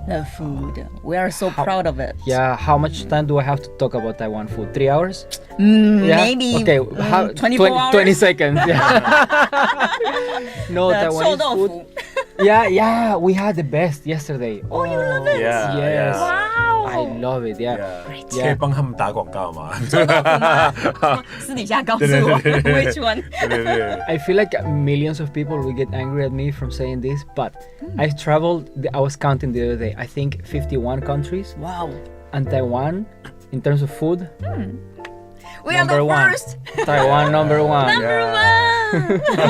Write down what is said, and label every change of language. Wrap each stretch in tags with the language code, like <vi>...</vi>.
<en>The food, we are so proud of it. Yeah, how much time do I have to talk about Taiwan food? 3 hours? Yeah? Maybe Okay, 24 hours. 20 seconds. Yeah. No, Taiwanese</en> <zh>臭豆腐</zh> <en>food. Yeah, we had the best yesterday. Oh, you love it? Yeah, Yes. yeah. Wow. I love it. Yeah. Yeah.</en> <zh>可以帮他们打广告吗？臭豆腐吗？私底下告诉我</zh> <en>which one.</en> <zh>对对对。</zh> <en>I feel like millions of people will get angry at me from saying this, but I've traveled, I was counting the other day, I think 51 countries, Wow. and Taiwan, in terms of food, We are number the one. first. Taiwan number one. Number one.</en>